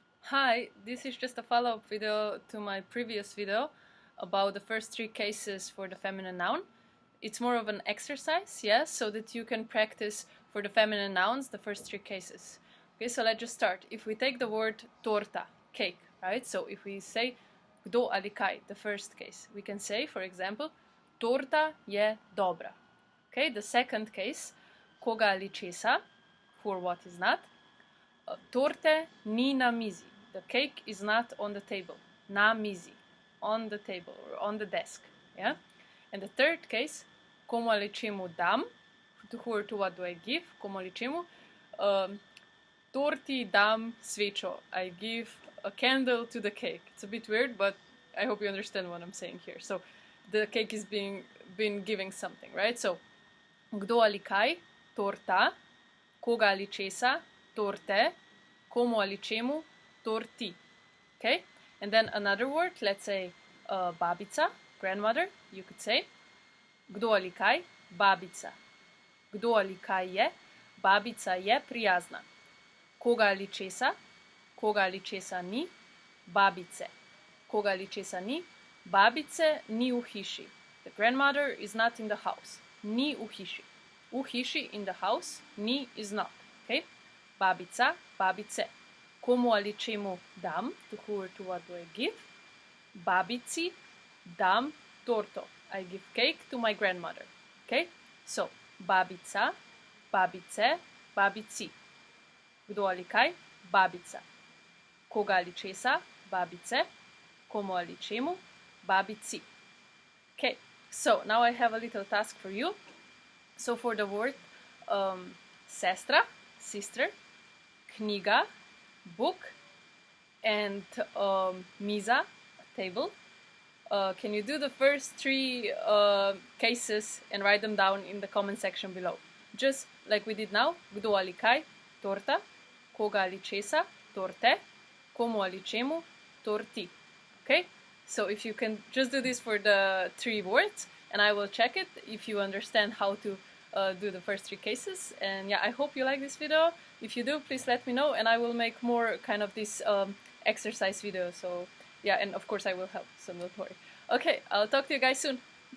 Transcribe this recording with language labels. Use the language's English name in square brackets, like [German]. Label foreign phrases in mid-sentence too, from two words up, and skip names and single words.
[English] Hi, this is just a follow-up video to my previous video about the first three cases for the feminine noun. It's more of an exercise, yes, so that you can practice for the feminine nouns the first three cases. Okay, so let's just start. If we take the word torta, cake, right? So if we say [Slovenian] kdo ali kaj, [English] the first case, we can say, for example, [Slovenian] torta je dobra. [English] Okay, the second case, [Slovenian] koga ali česa, [English] for what is not. [Slovenian] Torte ni na mizi. [English] The cake is not on the table. [Slovenian] Na mizi. [English] On the table or on the desk. Yeah? And the third case, [Slovenian] komu ali čemu dam. [English] To who or to what do I give? [Slovenian] Komu ali čemu. Torti dam svečo. [English] I give a candle to the cake. It's a bit weird, but I hope you understand what I'm saying here. So the cake is been giving something, right? So, [Slovenian] kdo ali kaj, torta, koga ali česa, torte, komu ali čemu, torti. [English] Okay? And then another word, let's say babica, grandmother, you could say. [Slovenian] Kdo ali kaj, babica. Kdo ali kaj je, babica je prijazna. Koga ali česa ni, babice. Koga ali česa ni, babice ni v hiši. [English] The grandmother is not in the house. [Slovenian] Ni v hiši. V hiši, [English] in the house, [Slovenian] ni [English] is not. Okay? [Slovenian] Babica, babice. Komu ali čemu dam, [English] to who or to what do I give? [Slovenian] Babici dam torto. [English] I give cake to my grandmother. Okay? So, [Slovenian] babica, babice, babici. Kdo ali kaj? Babica. Koga ali česa? Babice. Komu ali čemu? Babici. [English] Okay, so now I have a little task for you. So for the word sestra, sister, knjiga, book, and miza, table. Can you do the first three cases and write them down in the comment section below? Just like we did now, [Slovenian] kdo ali kaj, torta, koga ali česa, torte, komu ali čemu, torti. [English] Okay? So if you can just do this for the three words, and I will check it if you understand how to do the first three cases. And yeah, I hope you like this video. If you do, please let me know, and I will make more kind of this exercise video. So yeah, and of course I will help, so don't worry. Okay, I'll talk to you guys soon.